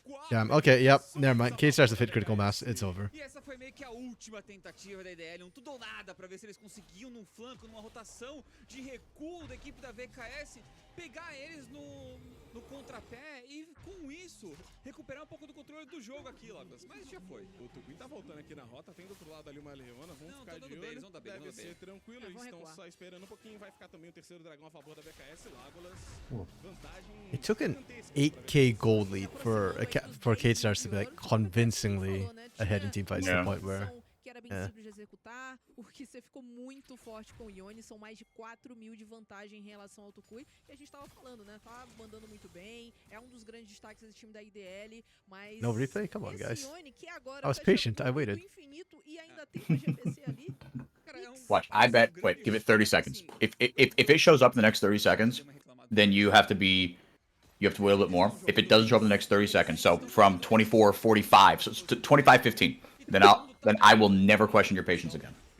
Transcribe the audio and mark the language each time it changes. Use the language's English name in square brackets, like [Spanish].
[English] Damn, okay, yep, never mind. Kate starts to fit critical mass, it's over. [Portuguese] E essa foi meio que a última tentativa da IDL, tudo ou nada pra ver se eles conseguiam num flanco, numa rotação de recuo da equipe da VKS, pegar eles no contrapé e com isso recuperar um pouco do controle do jogo aqui, Logas. Mas já foi. O Tukui tá voltando aqui na rota, tem do outro lado ali uma Leona, vamos ficar de olho. Deve ser tranquilo, eles estão só esperando um pouquinho, vai ficar também o terceiro dragão a favor da VKS, Lágolas. Vantagem. [English] It took an 8k gold lead for Kate Stars to be like convincingly ahead in team fights to the point where... [Portuguese] Que era bem simples de executar, porque você ficou muito forte com o Ione, são mais de 4.000 de vantagem em relação ao Tukui, e a gente tava falando, né, tá mandando muito bem, é dos grandes destaques desse time da IDL, mas... [English] No replay? Come on, guys. [Portuguese] Ione, que agora [English] I was patient, I waited. [Portuguese] Infinito, e ainda tem uma GPC ali. [English] Watch, I bet, wait, give it 30 seconds. If it shows up in the next 30 seconds, then you have to be you have to wait a little bit more. If it doesn't show up in the next 30 seconds, so from 24:45, so it's 25:15, then I will never question your patience again.